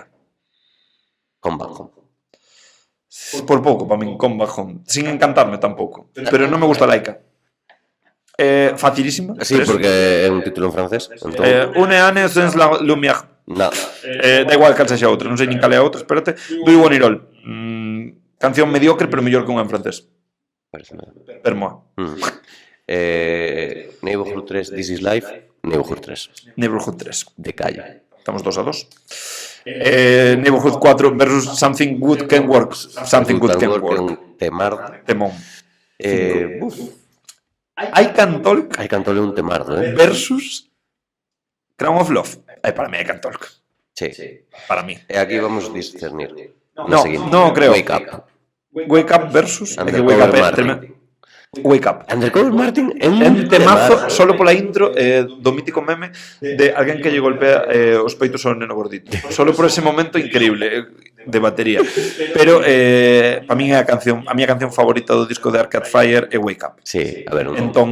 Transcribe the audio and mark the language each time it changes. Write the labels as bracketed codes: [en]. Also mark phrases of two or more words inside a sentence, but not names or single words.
[es] Con bajo. [gl] Por pouco, para min, Come Back Home. Sin encantarme tampouco. Pero non me gusta Laika. Facilísima. Sí, 3. porque é un título en francés. Entón, Une ane sans la lumière. nada. Da igual cal sexa outra, non sei nin cal é a outra, espérate. [en] Do you want it all? [gl] Canción mediocre, pero mellor que unha en francés. Pareceme. [fr] Per moi. [gl] Neighborhood 3, This is Life. Neighborhood 3. Neighborhood 3. De calle. Estamos 2-2. Neighborhood 4 versus Something Good Can Work. Something Good Can Work. Temar. Temón. I Can Talk Hai cantole un temardo, versus Crown of Love. Para mí I Can Talk. Sí. Para mí. E aquí vamos discernir. [es] No, no creo. [gl] Wake Up. Wake Up versus Undercover Wake Up Martin. Wake Up. Undercover Martin é un Un temazo solo pola intro do mítico meme de alguén que lle golpea os peitos ao neno gordito. Solo por ese momento increíble de batería. Pero para min é a miña canción favorita do disco de Arcade Fire é Wake Up. Sí, a ver, Entón-